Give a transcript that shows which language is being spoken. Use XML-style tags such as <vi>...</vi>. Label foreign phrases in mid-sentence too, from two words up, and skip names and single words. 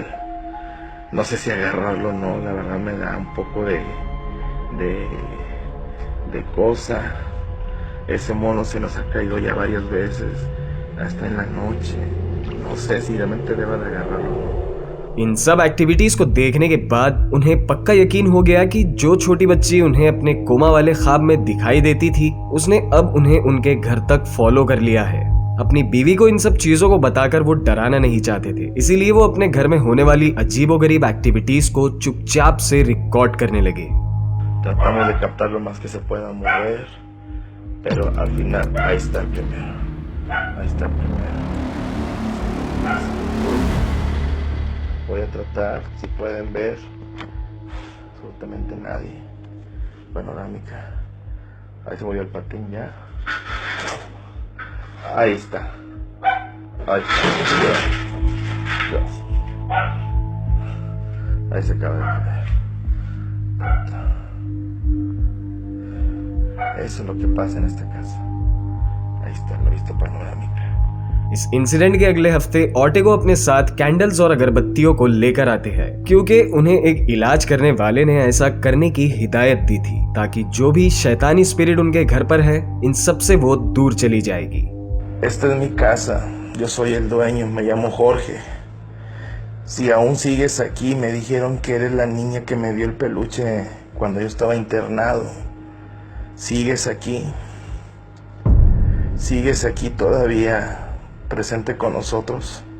<es>No sé si agarrarlo o no, la verdad me da un poco de cosa. Ese mono se nos ha caído ya varias veces, hasta en la noche. No sé si realmente deba de agarrarlo।</es> <hi>इन सब एक्टिविटीज को देखने के बाद उन्हें पक्का यकीन हो गया कि जो छोटी बच्ची उन्हें अपने कोमा वाले ख्वाब में दिखाई देती थी, उसने अब उन्हें उनके घर तक फॉलो कर लिया है। अपनी बीवी को इन सब चीजों को बताकर वो डराना नहीं चाहते थे, इसीलिए वो अपने घर में होने वाली अजीबोगरीब एक्टिविटीज को चुपचाप से रिकॉर्ड करने लगे।</hi> <es>Tratamos de captar lo más que se pueda mover, pero al final ahí está el primero. Voy a tratar, si pueden ver, absolutamente nadie. Panorámica. Ahí se movió el patín ya. Ahí está. Dios. Ahí se acaba de caer. Eso es lo que pasa en esta casa. Ahí está la vista panorámica।</es> <hi>इस इंसिडेंट के अगले हफ्ते ऑटेगो अपने साथ कैंडल्स और अगरबत्तियों को लेकर आते हैं, क्योंकि उन्हें एक इलाज करने वाले ने ऐसा करने की हिदायत दी थी, ताकि जो भी शैतानी स्पिरिट उनके घर पर है, इन सब से वो दूर चली जाएगी।</hi> <es>Esta es mi casa, yo soy el dueño, me llamo Jorge. Si aún sigues aquí, me dijeron que eres la niña que me dio el peluche cuando yo estaba internado. Sigues aquí todavía presente con nosotros.</es>